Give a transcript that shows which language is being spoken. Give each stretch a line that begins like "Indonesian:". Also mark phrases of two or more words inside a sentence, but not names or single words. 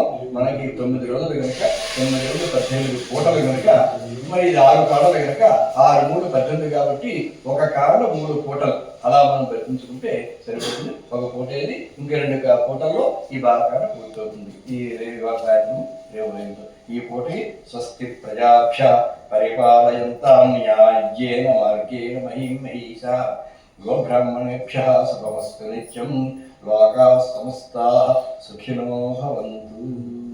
Telugu: మనకి 9 రోజులు కనుక 9 రోజులు 18 పూటలు కనుక మరి ఇది 6 కాడలు కనుక 6 3 18 కాబట్టి ఒక కాడలో 3 పూటలు అలా మనం ప్రయత్నించుకుంటే సరిపోతుంది. ఒక పూట ఏది, ఇంక 2 పూటల్లో ఈ బాలకాడ పూర్తవుతుంది. ఈ కార్యక్రమం రేపు ఈ పూటకి
Sanskrit: స్వస్తి ప్రజాభ్య పరిపాలయంతాం న్యాయేన మార్గేణ మహీం మహీషా గోబ్రాహ్మణేభ్యః శుభమస్తు నిత్యం. లోకాః సమస్తాః సుఖినో భవంతు.